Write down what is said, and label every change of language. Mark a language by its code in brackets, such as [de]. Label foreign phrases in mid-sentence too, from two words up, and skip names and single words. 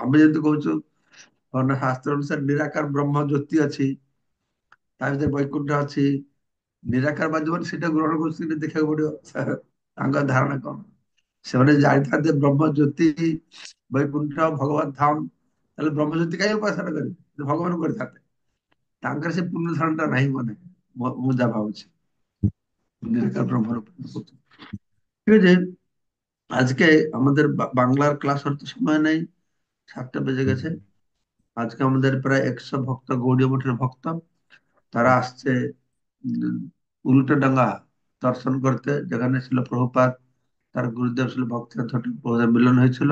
[or] ଆମେ ଯେମିତି କହୁଛୁ ବର୍ଣ୍ଣ ଶାସ୍ତ୍ର ଅନୁସାରେ ନିରାକାର ବ୍ରହ୍ମ ଜ୍ୟୋତି ଅଛି, ତା ଭିତରେ ବୈକୁଣ୍ଠ ଅଛି, ନିରାକାର ବାଜୁମାନେ ସେଇଟା ଗ୍ରହଣ କରୁଛନ୍ତି, ଦେଖିବାକୁ ପଡିବ ତାଙ୍କ ଧାରଣା କଣ। ସେମାନେ ଜାଣିଥାନ୍ତେ ବ୍ରହ୍ମ ଜ୍ୟୋତି ବୈକୁଣ୍ଠ ଭଗବତ ଧାମ, ତାହେଲେ ବ୍ରହ୍ମ ଜ୍ୟୋତି କାହିଁ ଉପାସନା କରିବେ, ଭଗବାନ କରିଥାନ୍ତେ। ତାଙ୍କର ସେ ପୂର୍ଣ୍ଣ ଧାରଣା ଟା ନାହିଁ, ମାନେ ମୁଁ ଯାହା [bn] ভাবছি নিরাকার ব্রহ্মের উপর করতে। ঠিক আছে, আজকে আমাদের বাংলার ক্লাস হতে সময় নেই, 7টা বেজে গেছে। আজকে আমাদের প্রায় 100 ভক্ত গৌড়ীয় মঠের ভক্ত, তারা আসছে উল্টাডাঙ্গা দর্শন করতে, যেখানে ছিল প্রভুপাদ, তার গুরুদেব ছিল ভক্তিনাথ প্রভুদের মিলন হয়েছিল।